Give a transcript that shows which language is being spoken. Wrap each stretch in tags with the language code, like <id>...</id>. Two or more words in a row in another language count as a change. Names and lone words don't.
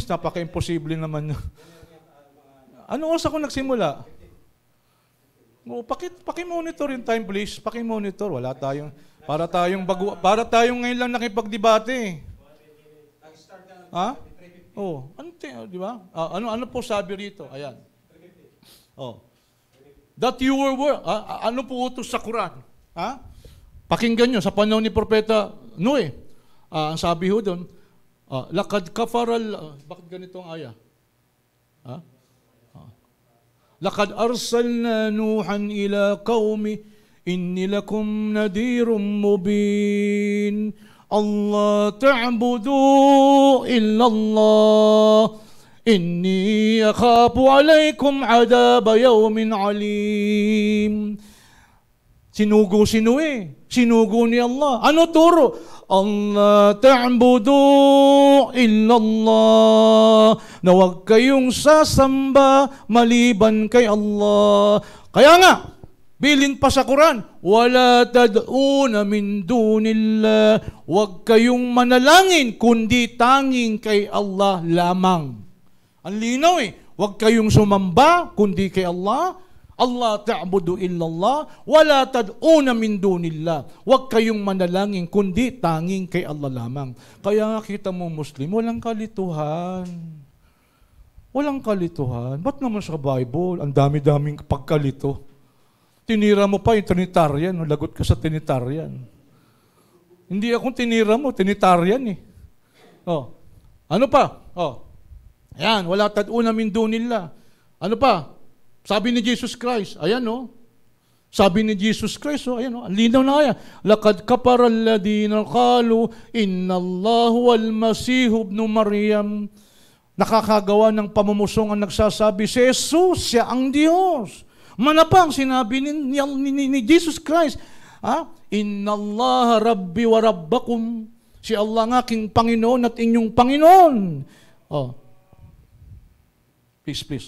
<tl>Napaka-imposible naman. Anong oras ako nagsimula? Paki-monitor yung time, please. Paki-monitor. Wala tayong... Para tayong ngayon lang nakipagdebate. Ha? Di ba? Ano po sabi rito? Ayan.</tl> <en>That you were</en> <tl>ano po utos sa Quran? Ha? Pakinggan nyo, sa panahon ni Propeta Noe, ang sabi ho doon,</tl> <ar>لقد كفر,</ar> <tl>bakit ganito ang aya? Ha?</tl> <ar>لقد أرسلنا نوحا إلى قومه إني لكم نذير مبين. ألا تعبدوا إلا الله. إني أخاف عليكم عذاب يوم أليم.</ar> <tl>Sinugo ni Allah. Ano turo?</tl> <ar>ألا تعبدوا إلا الله.</ar> <tl>Na huwag kayong sasamba maliban kay Allah. Kaya nga, bilin pa sa Quran,</tl> <ar>ولا تدعوا من دون الله.</ar> <tl>Huwag kayong manalangin kundi tanging kay Allah lamang. Ang linaw eh. Huwag kayong sumamba kundi kay Allah.</tl> <ar>ألا تعبدوا إلا الله. ولا تدعوا من دون الله.</ar> <tl>Huwag kayong manalangin kundi tanging kay Allah lamang. Kaya nga kita mo Muslim, walang kalituhan. Walang kalituhan. Ba't naman sa Bible, ang dami-daming pagkalito? Tinira mo pa yung Trinitarian, lagot ka sa Trinitarian. Hindi akong tinira mo, Trinitarian eh. Ano pa? Ayan,</tl> <ar>ولا تدعوا من دون الله.</ar> <tl>Ano pa? Sabi ni Jesus Christ, ayan Sabi ni Jesus Christ, ayan ang linaw na kaya.</tl> <ar>لقد كفر الذين قالوا إن الله والمسيح ابن مريم.</ar> <tl>Nakakagawa ng pamumusong ang nagsasabi, si Jesus, siya ang Diyos. Manapang sinabi ni Jesus Christ,</tl> <ar>إن الله ربي وربكم.</ar> <tl>Si Allah ang aking Panginoon at inyong Panginoon. Please.</tl>